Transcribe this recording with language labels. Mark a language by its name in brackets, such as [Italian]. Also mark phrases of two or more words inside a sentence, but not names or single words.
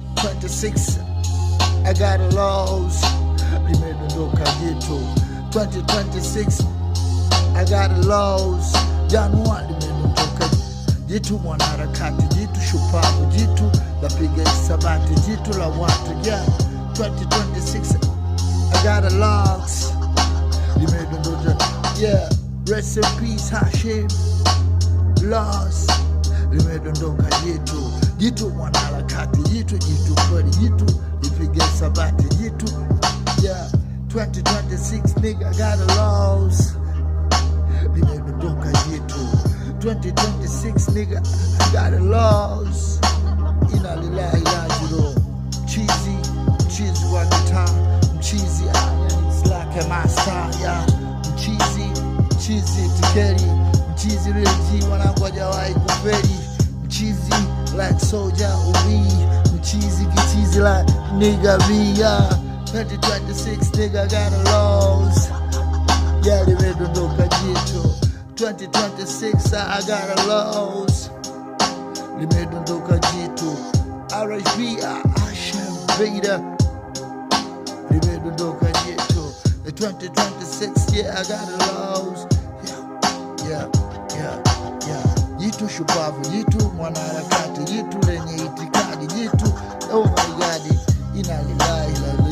[English] 2026 I got a loss, [Swahili] limedondoka jitu. [English] 2026 I got a loss, [Swahili] Januari limedondoka jitu. Mwanaharakati jitu, shupavu jitu, lapiga hisabati jitu la watu. [English] Yeah, 2026 I got a loss, limedondoka. Yeah, rest in peace Hashim, loss, [Swahili] limedondoka jitu. Jitu mwanaharakati jitu, jitu kweli jitu, lipiga hisabati jitu. [English] Yeah, 2026 nigga got a loss, [Swahili] limedondoka jitu. [English] 2026 nigga got a loss, [Arabic] إنا لله راجعون. [Swahili] Mchizi wa gitaa, mchizi [English] it's like a master. Yeah, [Swahili] mchizi tikeri, mchizi reji, wanangu hajawahi kufeli. Mchizi [English] like soldier [Swahili] uwi, mchizi kichizi [English] like nigga B. Yeah, 2026 nigga got a loss, yeah, [Swahili] limedondoka jitu. [English] 2026 I got a loss, [Swahili] limedondoka jitu. RHB Hashim Vida, limedondoka jitu. [English] 2026 yeah I got a loss, yeah. [Swahili] Jitu shupavu jitu, mwanaharakati jitu, lenye itikadi jitu. [English] Oh my God, [Arabic] إنا لله